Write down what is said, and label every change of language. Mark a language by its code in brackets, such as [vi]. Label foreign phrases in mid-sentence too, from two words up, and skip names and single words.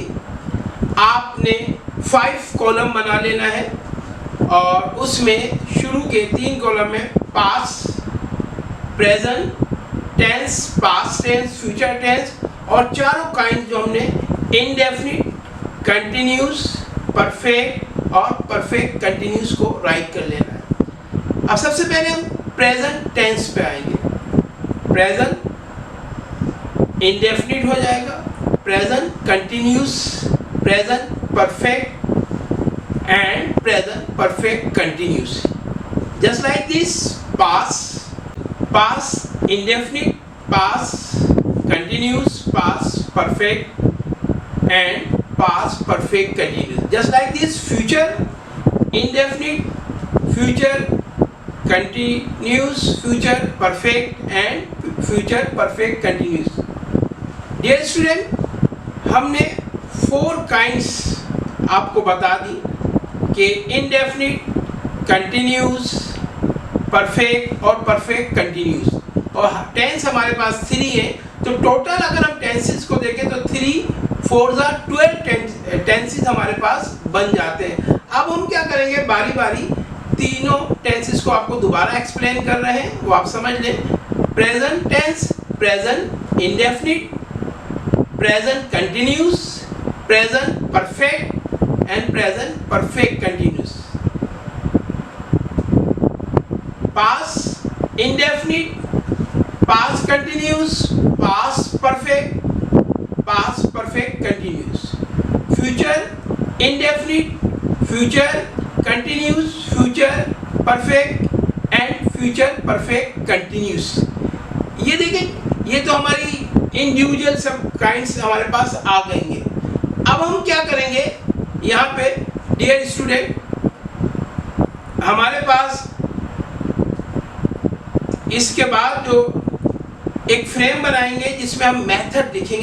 [hi] आपने 5 कॉलम बना लेना है और उसमें शुरू के 3 कॉलम में [en] past, present tense, past tense, future tense [hi] और चारों काइंड जो हमने [en] indefinite, continuous, perfect [hi] और [en] perfect continuous [hi] को राइट कर लेना है। अब सबसे पहले हम [en] present tense [hi] पे आएंगे। [en] present indefinite [hi] हो जाएगा, [en] present continuous, present perfect and present perfect continuous. Just like this: past, past indefinite, past continuous, past perfect and past perfect continuous. Just like this: future indefinite, future continuous, future perfect and future perfect continuous. Dear student, [hi] हमने 4 kinds आपको बता दी कि [en] indefinite, continuous, perfect [hi] और [en] perfect continuous. [hi] और टेंस हमारे पास 3 है, तो टोटल अगर हम टेंसेस को देखें तो 3 4 12 टेंसेस हमारे पास बन जाते हैं। अब हम क्या करेंगे, बारी बारी तीनों टेंसेस को आपको दोबारा एक्सप्लेन कर रहे हैं, वो आप समझ लें। [en] present tense, present indefinite, present continuous, present perfect and present perfect continuous. Past indefinite, past continuous, past perfect, past perfect continuous. Future indefinite, future continuous, future perfect and future perfect continuous. [hi] ये देखें, ये तो हमारी [en] individual sub kinds [hi] हमारे पास आ गएंगे। अब हम क्या करेंगे यहाँ पे, [en] dear student, [hi] हमारे पास इसके बाद जो एक फ्रेम बनाएंगे जिसमें हम मेथड लिखेंगे।